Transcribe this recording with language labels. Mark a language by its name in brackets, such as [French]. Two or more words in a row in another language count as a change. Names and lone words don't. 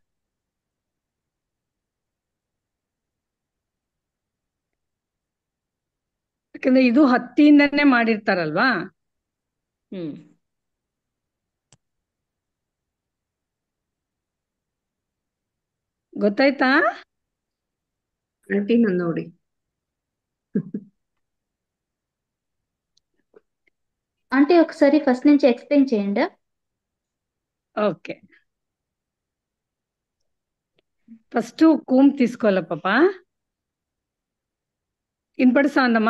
[Kannada] ಯಾಕಂದ್ರೆ ಇದು ಹತ್ತಿಯಿಂದನೇ ಮಾಡಿರ್ತಾರಲ್ವಾ. ಹ್ಮ್ ಗೊತ್ತಾಯ್ತಾ? ಆಂಟಿ ನಾನು ನೋಡಿ. [Telugu] ఆంటీ ఒకసారి ఫస్ట్ నుంచి ఎక్స్ప్లెయిన్ చేయండి. ఓకే. ఫస్ట్ కూమ్ తీసుకోవాలా పాప. వినపడుతుందమ్మా?